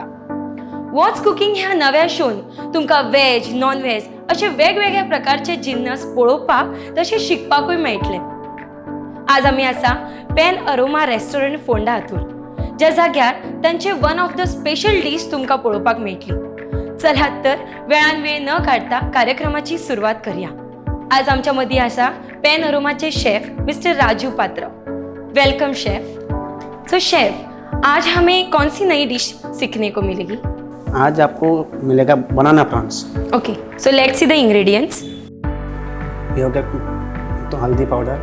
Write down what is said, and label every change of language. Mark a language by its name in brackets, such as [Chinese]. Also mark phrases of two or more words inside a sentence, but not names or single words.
[Konkani] वॉट्स कुकिंग ह्या नव्या शोन तुमकां [English] veg non veg [Konkani] असे वेगवेगळ्या प्रकारचे जिन्नस पळोवपाक तशें शिकपाकूय मेळटले। आज आमी आसा पेन अरोमा रेस्टॉरंट फोंडा हातूर, ज्या जाग्यार तांचे [English] one of the special dish [Konkani] तुमकां पळोवपाक मेळटली। चलात तर वेळान वेळ न काढता कार्यक्रमाची सुरुवात करूया। आज आमच्या मदी आसा पेन अरोमाचे शेफ मिस्टर राजू पात्र। [English] welcome chef. so chef, [Hindi] आज हमें कौन सी नई डिश सीखने को मिलेगी? आज आपको मिलेगा बनाना प्रॉन्स। [English] okay, so let's see the ingredients. [Hindi] ये हो गया तो हल्दी पाउडर,